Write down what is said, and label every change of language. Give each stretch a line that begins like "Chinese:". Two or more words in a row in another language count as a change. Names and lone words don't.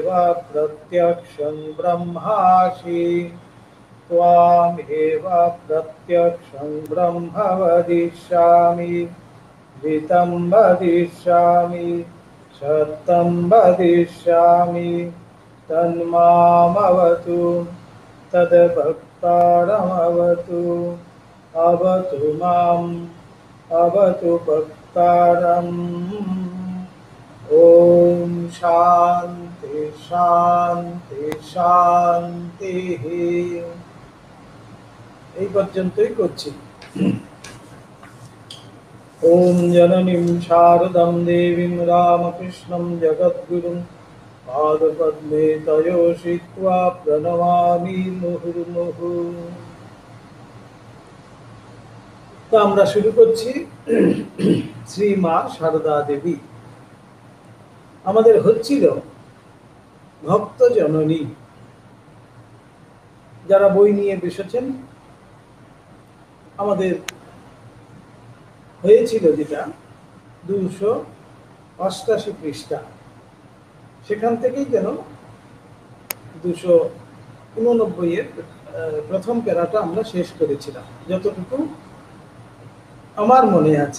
Sanskrit: प्रत्यक्षं ब्रह्मासि त्वामेव प्रत्यक्षं ब्रह्म वदिष्यामि ऋतं वदिष्यामि सत्यं वदिष्यामि तन्मामवतु तद्भक्तारमवतु अवतु माम् अवतु भक्तारम्। ओम शांति शांति शांति।
Bangla: এই পর্যন্তই করছি।
Sanskrit: ओम जननीं शारदां देवीं रामकृष्णं जगद्गुरुं पादपद्मे तयो श्रित्वा प्रणमामि मुहुर्मुहुः।
Bangla: তো আমরা শুরু করছি শ্রীমা সারদা দেবী। আমাদের হচ্ছিল ভক্ত জননী। যারা বই নিয়ে বসেছেন আমাদের হয়েছিল যেটা 288 পৃষ্ঠা, সেখান থেকেই যেন 289-এর প্রথম প্যারাটা আমরা শেষ করেছিলাম, যতটুকু আমার মনে আছে।